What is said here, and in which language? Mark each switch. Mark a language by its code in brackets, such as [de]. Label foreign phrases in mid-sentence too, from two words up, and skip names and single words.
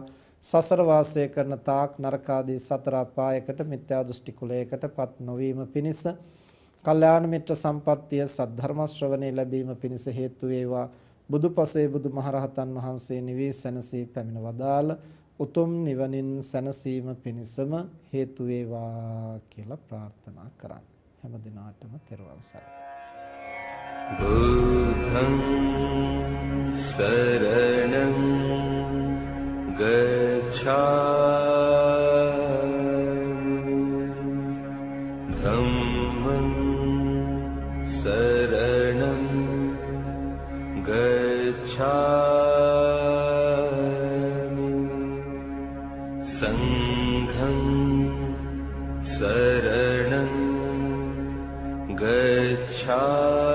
[si] සසර වාසය කරන තාක් නරකාදී සතර අපායකට මිත්‍යා දෘෂ්ටි කුලයකටපත් නොවීම පිණිස කල්යාණ මිත්‍ර සම්පත්තිය සද්ධර්ම ශ්‍රවණේ ලැබීම පිණිස හේතු වේවා. බුදුපසේ බුදුමහරහතන් වහන්සේ නිවී සැනසී පැමිණ වදාළ උතුම් නිවනින් සැනසීම පිණිසම හේතු වේවා කියලා ප්‍රාර්ථනා කරන්න. හැම දිනාටම තෙරුවන් සරණයි. [pi] බුද්ධං සරණං ගච්ඡාමි ධම්මං සරණං ගච්ඡාමි සංඝං සරණං ගච්ඡාමි